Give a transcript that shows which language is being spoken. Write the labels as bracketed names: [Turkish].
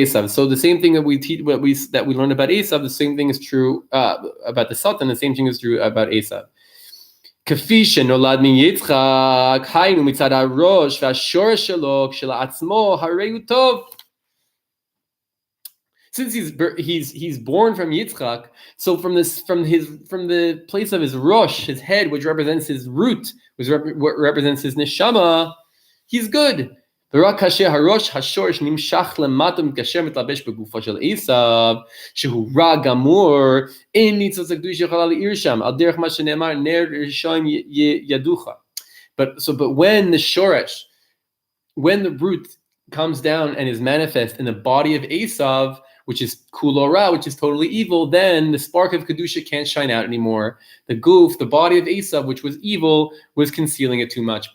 [English] So the same thing that we teach, that we learn about Esav, the same thing is true about the Satan. The same thing is true about Esav. [Hebrew] כפי שנולד מיצחק, היינו מצד הראש והשורש שלו, כשלעצמו הרי הוא טוב. [English] Since he's born from Yitzchak, so from the place of his rosh, his head, which represents his root, what represents his neshama, he's good. [Hebrew] ורק כאשר הראש השורש נמשך למטה ומתקשר מתלבש בגופו של עשיו, שהוא רע גמור, אין ניצוץ הקדוש יכולה להאיר שם, על דרך מה שנאמר, נר ראשון ידוך. [English] But when the shoresh, when the root comes down and is manifest in the body of Esav, which is kulo ra, which is totally evil, then the spark of kedusha can't shine out anymore. The goof, the body of Esav, which was evil, was concealing it too much.